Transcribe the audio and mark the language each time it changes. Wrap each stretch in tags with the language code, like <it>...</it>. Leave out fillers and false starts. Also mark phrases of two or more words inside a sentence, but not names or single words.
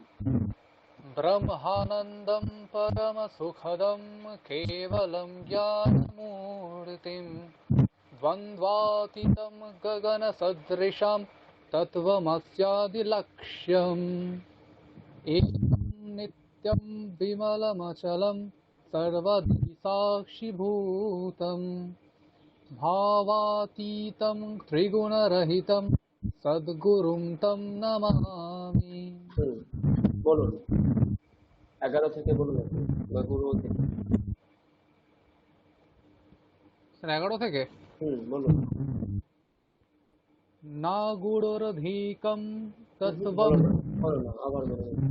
<sa>ब्रह्मानन्दं परमसुखदं केवलं ज्ञानमूर्तिं द्वन्द्वातीतं गगनसदृशं तत्त्वमस्यादिलक्ष्यम् एकं नित्यं विमलमचलं सर्वधि साक्षिभूतं भावातीतं त्रिगुणरहितं सद्गुरुं तं नमामि।</sa> <bn>বলুন 11 থেকে বলুন আপনি, বা গুরু থেকে। স্যার 11 থেকে বলুন। না গুড়োরধিকম তত্ত্বম। বলো না, আবার বলুন।</bn>